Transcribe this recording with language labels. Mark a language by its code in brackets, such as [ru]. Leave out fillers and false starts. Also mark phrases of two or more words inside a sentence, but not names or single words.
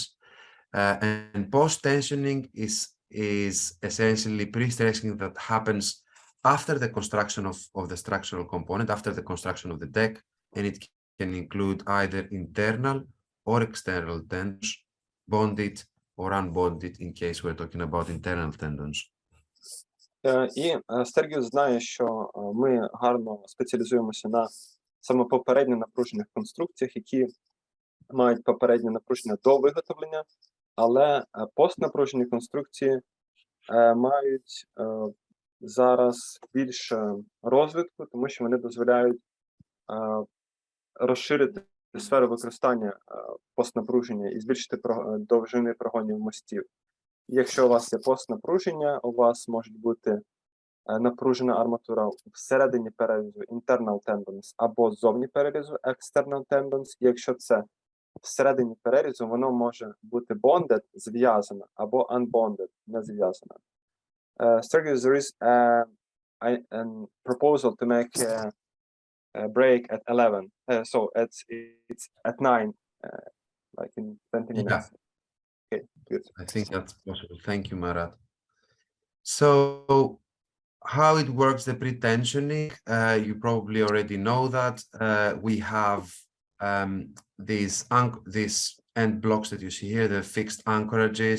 [en] And post-tensioning is essentially pre-stressing that happens after the construction of the structural component, after the construction of the deck, and it can include either internal or external tendons, bonded or unbonded in case we're talking about internal tendons. [uk] І Стергіос знає, що ми гарно спеціалізуємося на саме попередньо напружених конструкціях, які мають попереднє напруження до виготовлення, але постнапружені конструкції мають зараз більше розвитку, тому що вони дозволяють розширити сферу використання постнапруження і збільшити довжини прогонів мостів. Якщо у вас є постнапруження, у вас може бути напружена арматура всередині перерізу [en] internal tendons [uk] або ззовні перерізу [en] external tendons. [uk] І якщо це всередині перерізу, воно може бути bonded, зв'язано, або unbonded, не зв'язано. [en] Stergios, there is a proposal to make a break at 11. So it's at 9, like in 20 minutes. Yeah. Okay, good. I think that's possible. Thank you, Marat. So how it works, the pre-tensioning, you probably already know that we have these end blocks that you see here, the fixed anchorages.